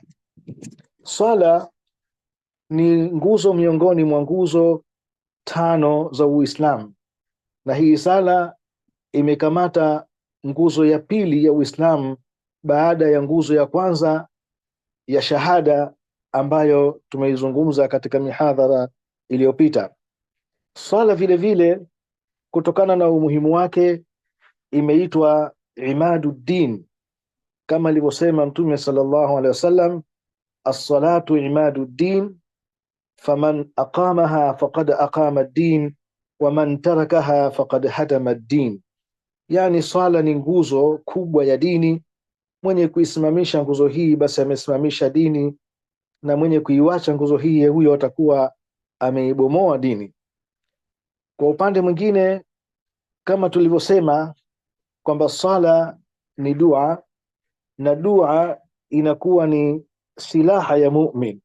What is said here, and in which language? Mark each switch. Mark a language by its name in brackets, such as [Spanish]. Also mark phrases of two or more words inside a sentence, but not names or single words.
[Swahili] Sala ni nguzo miongoni mwa nguzo 5 za Uislamu, na hii sala imekamata nguzo ya pili ya Uislamu baada ya nguzo ya kwanza ya shahada ambayo tumeizungumza katika mihadhara iliyopita. Sala vile vile kutokana na umuhimu wake imeitwa imaduddin, kama alivyosema Mtume [Arabic] صلى الله عليه وسلم, الصلاة عماد الدين فمن أقامها فقد أقام الدين ومن تركها فقد هدم الدين. [Swahili] Yani swala ni nguzo kubwa ya dini, mwenye kuisimamisha nguzo hii basi amesimamisha dini, na mwenye kuiwacha nguzo hii huyo atakuwa ameibomoa dini. Kwa upande mwingine, kama tulivyosema kwamba sala ni dua, na dua inakuwa ni silaha ya mu'min.